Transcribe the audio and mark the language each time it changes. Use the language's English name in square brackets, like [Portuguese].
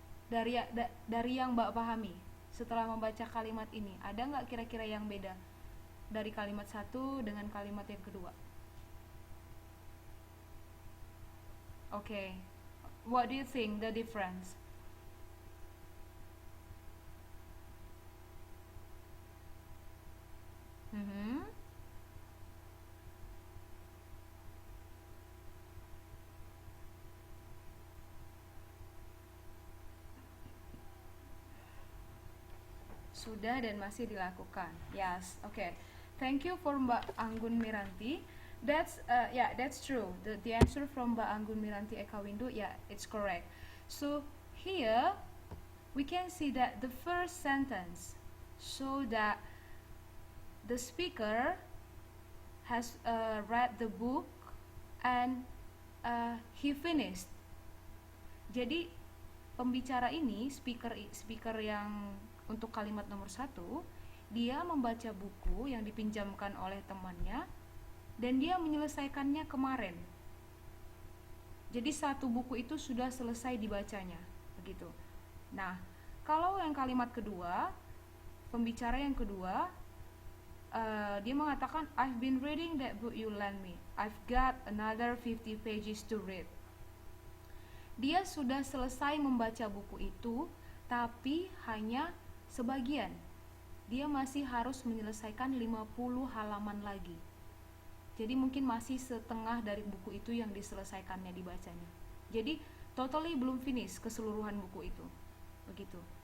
[Indonesian] Dari yang Mbak pahami setelah membaca kalimat ini, ada nggak kira-kira yang beda dari kalimat satu dengan kalimat yang kedua? Oke. [English] What do you think the difference? Mhm. [Indonesian] Sudah dan masih dilakukan. [English] Yes, okay. Thank you for Mbak Anggun Miranti. That's true. The answer from Mbak Anggun Miranti Eka Windu, yeah, it's correct. So here we can see that the first sentence show that the speaker has read the book and he finished. [Indonesian] Jadi pembicara ini, speaker yang untuk kalimat nomor 1, dia membaca buku yang dipinjamkan oleh temannya dan dia menyelesaikannya kemarin. Jadi satu buku itu sudah selesai dibacanya, begitu. Nah, kalau yang kalimat kedua, pembicara yang kedua, dia mengatakan, [English] I've been reading that book you lent me. I've got another 50 pages to read. [Indonesian] Dia sudah selesai membaca buku itu, tapi hanya sebagian. Dia masih harus menyelesaikan 50 halaman lagi. Jadi mungkin masih setengah dari buku itu yang diselesaikannya, dibacanya. Jadi totally belum finish keseluruhan buku itu. Begitu.